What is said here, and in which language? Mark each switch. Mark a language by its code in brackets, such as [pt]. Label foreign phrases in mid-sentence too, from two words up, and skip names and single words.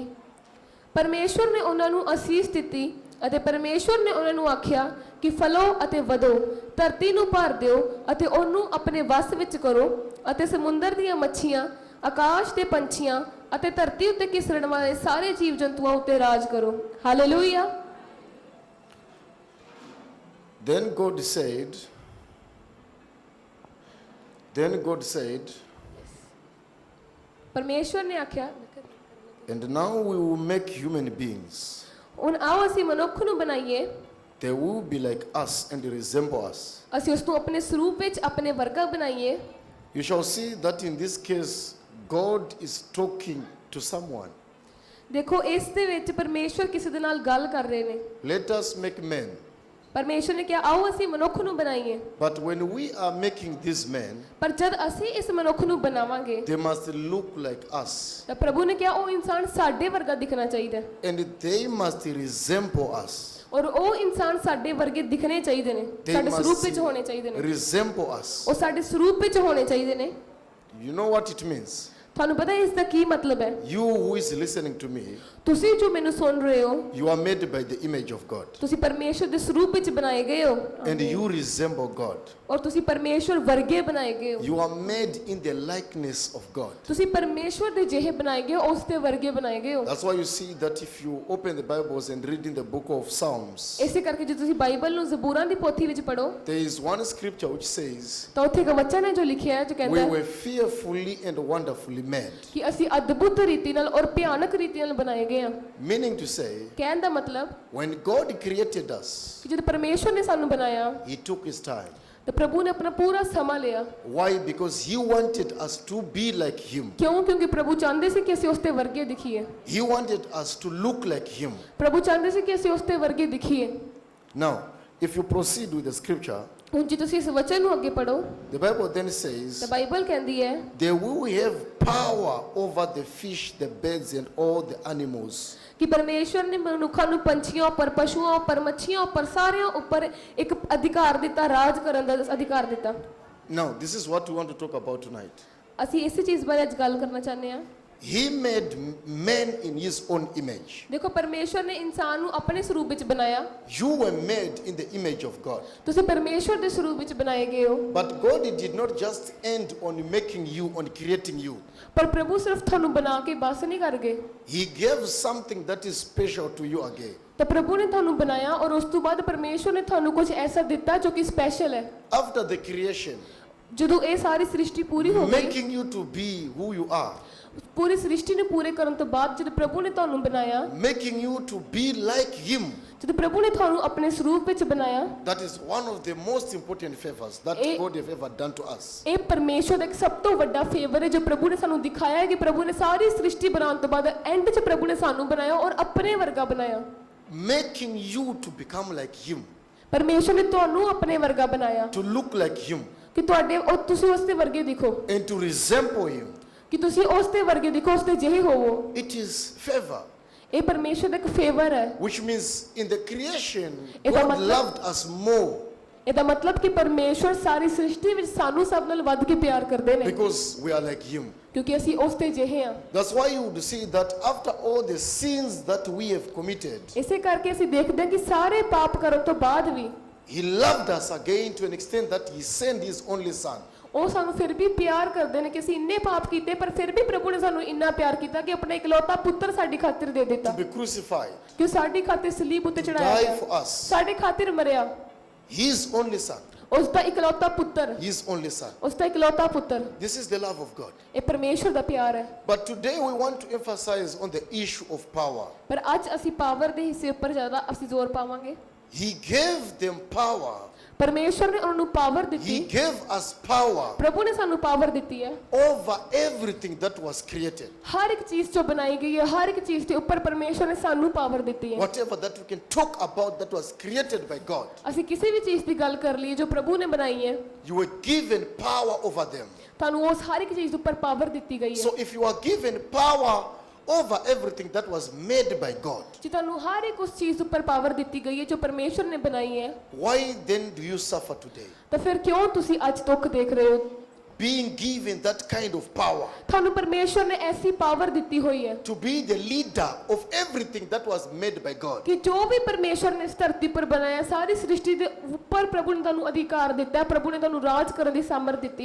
[pa] ਪਰਮੇਸ਼ਵਰ ਨੇ ਉਹਨਾਂ ਨੂੰ ਅਸੀਸ ਦਿੱਤੀ ਅਤੇ ਪਰਮੇਸ਼ਵਰ ਨੇ ਉਹਨਾਂ ਨੂੰ ਆਖਿਆ ਕਿ ਫਲੋ ਅਤੇ ਵਧੋ, ਧਰਤੀ ਨੂੰ ਭਰ ਦਿਓ ਅਤੇ ਉਹਨੂੰ ਆਪਣੇ ਵੱਸ ਵਿੱਚ ਕਰੋ ਅਤੇ ਸਮੁੰਦਰ ਦੀਆਂ ਮੱਛੀਆਂ, ਆਕਾਸ਼ ਦੇ ਪੰਛੀਆਂ ਅਤੇ ਧਰਤੀ ਉੱਤੇ ਕਿਸਰਨ ਵਾਲੇ ਸਾਰੇ ਜੀਵ ਜੰਤੂਆਂ ਉੱਤੇ ਰਾਜ ਕਰੋ। ਹਾਲੇਲੂਇਆ। [en] Then God said, [pa] ਪਰਮੇਸ਼ਵਰ ਨੇ ਆਖਿਆ [en] and now we will make human beings. [pa] ਹੁਣ ਆਓ ਅਸੀਂ ਮਨੁੱਖ ਨੂੰ ਬਣਾਈਏ। [en] They will be like us and resemble us. [pa] ਅਸੀਂ ਉਸ ਨੂੰ ਆਪਣੇ ਸਰੂਪ ਵਿੱਚ ਆਪਣੇ ਵਰਗਾ ਬਣਾਈਏ। [en] You shall see that in this case, God is talking to someone. [pa] ਦੇਖੋ ਇਸ ਦੇ ਵਿੱਚ ਪਰਮੇਸ਼ਵਰ ਕਿਸੇ ਦੇ ਨਾਲ ਗੱਲ ਕਰ ਰਹੇ ਨੇ। [en] Let us make men. [pa] ਪਰਮੇਸ਼ਵਰ ਨੇ ਕਿਹਾ ਆਓ ਅਸੀਂ ਮਨੁੱਖ ਨੂੰ ਬਣਾਈਏ। [en] But when we are making these men, [pa] ਪਰ ਜਦ ਅਸੀਂ ਇਸ ਮਨੁੱਖ ਨੂੰ ਬਣਾਵਾਂਗੇ [en] they must look like us. [pa] ਤਾਂ ਪ੍ਰਭੂ ਨੇ ਕਿਹਾ ਉਹ ਇਨਸਾਨ ਸਾਡੇ ਵਰਗਾ ਦਿਖਣਾ ਚਾਹੀਦਾ ਹੈ [en] And they must resemble us. [pa] ਔਰ ਉਹ ਇਨਸਾਨ ਸਾਡੇ ਵਰਗੇ ਦਿਖਣੇ ਚਾਹੀਦੇ ਨੇ, [en] They [pa] ਸਾਡੇ ਸਰੂਪ [en] must [pa] ਵਿੱਚ ਹੋਣੇ ਚਾਹੀਦੇ ਨੇ। [en] resemble us. [pa] ਉਹ ਸਾਡੇ ਸਰੂਪ ਵਿੱਚ ਹੋਣੇ ਚਾਹੀਦੇ ਨੇ। [en] You know what it means? [pa] ਤੁਹਾਨੂੰ ਪਤਾ ਹੈ ਇਸ ਦਾ ਕੀ ਮਤਲਬ ਹੈ? [en] You who is listening to me, [pa] ਤੁਸੀਂ ਜੋ ਮੈਨੂੰ ਸੁਣ ਰਹੇ ਹੋ [en] you are made by the image of God. [pa] ਤੁਸੀਂ ਪਰਮੇਸ਼ਵਰ ਦੇ ਸਰੂਪ ਵਿੱਚ ਬਣਾਏ ਗਏ ਹੋ [en] And you resemble God. [pa] ਔਰ ਤੁਸੀਂ ਪਰਮੇਸ਼ਵਰ ਵਰਗੇ ਬਣਾਏ ਗਏ ਹੋ। [en] You are made in the likeness of God. [pa] ਤੁਸੀਂ ਪਰਮੇਸ਼ਵਰ ਦੇ ਜਿਹੇ ਬਣਾਏ ਗਏ ਹੋ, ਉਸ ਦੇ ਵਰਗੇ ਬਣਾਏ ਗਏ ਹੋ। [en] That's why you see that if you open the Bibles and read in the book of Psalms, [pa] ਇਸੇ ਕਰਕੇ ਜੇ ਤੁਸੀਂ ਬਾਈਬਲ ਨੂੰ ਜ਼ਬੂਰਾਂ ਦੀ ਪੋਥੀ ਵਿੱਚ ਪੜੋ [en] there is one scripture which says, [pa] ਤਾਂ ਉੱਥੇ ਇੱਕ ਵਚਨ ਹੈ ਜੋ ਲਿਖਿਆ ਹੈ ਜੋ ਕਹਿੰਦਾ [en] we [pa] ਹੈ [en] were fearfully and wonderfully made. [pa] ਕਿ ਅਸੀਂ ਅਦਭੁਤ ਰੀਤੀ ਨਾਲ ਔਰ ਭਿਆਨਕ ਰੀਤੀ ਨਾਲ ਬਣਾਏ ਗਏ ਹਾਂ। [en] Meaning to say, [pa] ਕਹਿਣ ਦਾ ਮਤਲਬ [en] when God created us, [pa] ਕਿ ਜਦ ਪਰਮੇਸ਼ਵਰ ਨੇ ਸਾਨੂੰ ਬਣਾਇਆ [en] He took His time. [pa] ਤੇ ਪ੍ਰਭੂ ਨੇ ਆਪਣਾ ਪੂਰਾ ਸਮਾਂ ਲਿਆ। [en] Why? Because he wanted us to be like him. [pa] ਕਿਉਂ? ਕਿਉਂਕਿ ਪ੍ਰਭੂ ਚਾਹੁੰਦੇ ਸੀ ਕਿ ਅਸੀਂ ਉਸ ਤੇ ਵਰਗੇ ਦਿਖੀਏ। [en] He wanted us to look like him. [pa] ਪ੍ਰਭੂ ਚਾਹੁੰਦੇ ਸੀ ਕਿ ਅਸੀਂ ਉਸ ਤੇ ਵਰਗੇ ਦਿਖੀਏ। [en] Now, if you proceed with the scripture, [pa] ਹੁਣ ਜੇ ਤੁਸੀਂ ਇਸ ਵਚਨ ਨੂੰ ਅੱਗੇ ਪੜੋ [en] the Bible then says, [pa] ਤਾਂ ਬਾਈਬਲ ਕਹਿੰਦੀ ਹੈ [en] they will have power over the fish, the birds, and all the animals. [pa] ਕਿ ਪਰਮੇਸ਼ਵਰ ਨੇ ਮਨੁੱਖਾਂ ਨੂੰ ਪੰਛੀਆਂ ਉੱਪਰ, ਪਸ਼ੂਆਂ ਉੱਪਰ, ਮੱਛੀਆਂ ਉੱਪਰ, ਸਾਰਿਆਂ ਉੱਪਰ ਇੱਕ ਅਧਿਕਾਰ ਦਿੱਤਾ, ਰਾਜ ਕਰਨ ਦਾ ਅਧਿਕਾਰ ਦਿੱਤਾ। [en] Now, this is what we want to talk about tonight. [pa] ਅਸੀਂ ਇਸੇ ਚੀਜ਼ ਬਾਰੇ ਅੱਜ ਗੱਲ ਕਰਨਾ ਚਾਹੁੰਦੇ ਹਾਂ। [en] He made man in his own image. [pa] ਦੇਖੋ ਪਰਮੇਸ਼ਵਰ ਨੇ ਇਨਸਾਨ ਨੂੰ ਆਪਣੇ ਸਰੂਪ ਵਿੱਚ ਬਣਾਇਆ। [en] You were made in the image of God. [pa] ਤੁਸੀਂ ਪਰਮੇਸ਼ਵਰ ਦੇ ਸਰੂਪ ਵਿੱਚ ਬਣਾਏ ਗਏ ਹੋ। [en] But God did not just end on making you, on creating you. [pa] ਪਰ ਪ੍ਰਭੂ ਸਿਰਫ ਤੁਹਾਨੂੰ ਬਣਾ ਕੇ ਬਸ ਨਹੀਂ ਕਰ ਗਏ। [en] He gave something that is special to you again. [pa] ਤਾਂ ਪ੍ਰਭੂ ਨੇ ਤੁਹਾਨੂੰ ਬਣਾਇਆ ਔਰ ਉਸ ਤੋਂ ਬਾਅਦ ਪਰਮੇਸ਼ਵਰ ਨੇ ਤੁਹਾਨੂੰ ਕੁਝ ਐਸਾ ਦਿੱਤਾ ਜੋ ਕਿ ਸਪੈਸ਼ਲ ਹੈ। [en] After the creation, [pa] ਜਦੋਂ ਇਹ ਸਾਰੀ ਸ੍ਰਿਸ਼ਟੀ ਪੂਰੀ ਹੋ ਗਈ, [en] making you to be who you are, [pa] ਪੂਰੀ ਸ੍ਰਿਸ਼ਟੀ ਨੂੰ ਪੂਰੇ ਕਰਨ ਤੋਂ ਬਾਅਦ ਜਦ ਪ੍ਰਭੂ ਨੇ ਤੁਹਾਨੂੰ ਬਣਾਇਆ, [en] making you to be like him. [pa] ਜਦ ਪ੍ਰਭੂ ਨੇ ਤੁਹਾਨੂੰ ਆਪਣੇ ਸਰੂਪ ਵਿੱਚ ਬਣਾਇਆ, [en] That is one of the most important favors that [pa] ਇਹ- [en] God have ever done to us. [pa] ਇਹ ਪਰਮੇਸ਼ਵਰ ਦਾ ਇੱਕ ਸਭ ਤੋਂ ਵੱਡਾ ਫੇਵਰ ਹੈ ਜੋ ਪ੍ਰਭੂ ਨੇ ਸਾਨੂੰ ਦਿਖਾਇਆ ਹੈ ਕਿ ਪ੍ਰਭੂ ਨੇ ਸਾਰੀ ਸ੍ਰਿਸ਼ਟੀ ਬਣਾਉਣ ਤੋਂ ਬਾਅਦ ਐਂਡ 'ਚ ਪ੍ਰਭੂ ਨੇ ਸਾਨੂੰ ਬਣਾਇਆ ਔਰ ਆਪਣੇ ਵਰਗਾ ਬਣਾਇਆ। [en] Making you to become like him, [pa] ਪਰਮੇਸ਼ਵਰ ਨੇ ਤੁਹਾਨੂੰ ਆਪਣੇ ਵਰਗਾ ਬਣਾਇਆ [en] to look like him, [pa] ਕਿ ਤੁਹਾਡੇ ਉਹ ਤੁਸੀਂ ਉਸ ਦੇ ਵਰਗੇ ਦਿਖੋ, [en] and to resemble him. [pa] ਕਿ ਤੁਸੀਂ ਉਸ ਦੇ ਵਰਗੇ ਦਿਖੋ, ਉਸ ਦੇ ਜਿਹੇ ਹੋਵੋ। [en] It is favor, [pa] ਇਹ ਪਰਮੇਸ਼ਵਰ ਦਾ ਇੱਕ ਫੇਵਰ ਹੈ। [en] which means in the creation, [pa] ਇਹਦਾ [en] God [pa] ਮਤਲਬ- [en] loved us more [pa] ਇਹਦਾ ਮਤਲਬ ਕਿ ਪਰਮੇਸ਼ਵਰ ਸਾਰੀ ਸ੍ਰਿਸ਼ਟੀ ਵਿੱਚ ਸਾਨੂੰ ਸਭ ਨਾਲ ਵੱਧ ਕੇ ਪਿਆਰ ਕਰਦੇ ਨੇ [en] because we are like him. [pa] ਕਿਉਂਕਿ ਅਸੀਂ ਉਸ ਦੇ ਜਿਹੇ ਹਾਂ। [en] That's why you would see that after all the sins that we have committed, [pa] ਇਸੇ ਕਰਕੇ ਅਸੀਂ ਦੇਖਦੇ ਹਾਂ ਕਿ ਸਾਰੇ ਪਾਪ ਕਰਨ ਤੋਂ ਬਾਅਦ ਵੀ [en] he loved us again to an extent that he sent his only son. [pa] ਉਹ ਸਾਨੂੰ ਫਿਰ ਵੀ ਪਿਆਰ ਕਰਦੇ ਨੇ ਕਿ ਅਸੀਂ ਇੰਨੇ ਪਾਪ ਕੀਤੇ ਪਰ ਫਿਰ ਵੀ ਪ੍ਰਭੂ ਨੇ ਸਾਨੂੰ ਇੰਨਾ ਪਿਆਰ ਕੀਤਾ ਕਿ ਆਪਣਾ ਇਕਲੌਤਾ ਪੁੱਤਰ ਸਾਡੀ ਖਾਤਰ ਦੇ ਦਿੱਤਾ, [en] To be crucified, [pa] ਕਿ ਉਹ ਸਾਡੀ ਖਾਤਰ ਸਲੀਬ ਉੱਤੇ ਚੜਾਇਆ [en] die [pa] ਗਿਆ, [en] for us. [pa] ਸਾਡੇ ਖਾਤਰ ਮਰਿਆ। [en] His only son. [pa] ਉਸ ਦਾ ਇਕਲੌਤਾ ਪੁੱਤਰ, [en] His only son. [pa] ਉਸ ਦਾ ਇਕਲੌਤਾ ਪੁੱਤਰ। [en] This is the love of God. [pa] ਇਹ ਪਰਮੇਸ਼ਵਰ ਦਾ ਪਿਆਰ ਹੈ। [en] But today we want to emphasize on the issue of power. [pa] ਪਰ ਅੱਜ ਅਸੀਂ ਪਾਵਰ ਦੇ ਹਿੱਸੇ ਉੱਪਰ ਜ਼ਿਆਦਾ ਅਸੀਂ ਜ਼ੋਰ ਪਾਵਾਂਗੇ। [en] He gave them power. [pa] ਪਰਮੇਸ਼ਵਰ ਨੇ ਉਹਨਾਂ ਨੂੰ ਪਾਵਰ [en] He [pa] ਦਿੱਤੀ। [en] gave us power [pa] ਪ੍ਰਭੂ ਨੇ ਸਾਨੂੰ ਪਾਵਰ ਦਿੱਤੀ ਹੈ [en] over everything that was created. [pa] ਹਰ ਇੱਕ ਚੀਜ਼ ਜੋ ਬਣਾਈ ਗਈ ਹੈ, ਹਰ ਇੱਕ ਚੀਜ਼ ਦੇ ਉੱਪਰ ਪਰਮੇਸ਼ਵਰ ਨੇ ਸਾਨੂੰ ਪਾਵਰ ਦਿੱਤੀ ਹੈ। [en] Whatever that we can talk about that was created by God, [pa] ਅਸੀਂ ਕਿਸੇ ਵੀ ਚੀਜ਼ ਦੀ ਗੱਲ ਕਰ ਲਈਏ ਜੋ ਪ੍ਰਭੂ ਨੇ ਬਣਾਈ ਹੈ, [en] you were given power over them. [pa] ਤੁਹਾਨੂੰ ਉਸ ਹਰ ਇੱਕ ਚੀਜ਼ ਦੇ ਉੱਪਰ ਪਾਵਰ ਦਿੱਤੀ ਗਈ ਹੈ। [en] So if you are given power over everything that was made by God, [pa] ਜੇ ਤੁਹਾਨੂੰ ਹਰ ਇੱਕ ਉਸ ਚੀਜ਼ ਦੇ ਉੱਪਰ ਪਾਵਰ ਦਿੱਤੀ ਗਈ ਹੈ ਜੋ ਪਰਮੇਸ਼ਵਰ ਨੇ ਬਣਾਈ ਹੈ, [en] why then do you suffer today? [pa] ਤਾਂ ਫਿਰ ਕਿਉਂ ਤੁਸੀਂ ਅੱਜ ਦੁੱਖ ਦੇਖ ਰਹੇ ਹੋ? [en] Being given that kind of power [pa] ਤੁਹਾਨੂੰ ਪਰਮੇਸ਼ਵਰ ਨੇ ਐਸੀ ਪਾਵਰ ਦਿੱਤੀ ਹੋਈ ਹੈ [en] to be the leader of everything that was made by God. [pa] ਕਿ ਜੋ ਵੀ ਪਰਮੇਸ਼ਵਰ ਨੇ ਇਸ ਧਰਤੀ ਪਰ ਬਣਾਇਆ, ਸਾਰੀ ਸ੍ਰਿਸ਼ਟੀ ਦੇ ਉੱਪਰ ਪ੍ਰਭੂ ਨੇ ਤੁਹਾਨੂੰ ਅਧਿਕਾਰ ਦਿੱਤਾ ਹੈ, ਪ੍ਰਭੂ ਨੇ ਤੁਹਾਨੂੰ ਰਾਜ ਕਰਨ ਦੀ ਸਾਮਰਥ ਦਿੱਤੀ ਹੈ।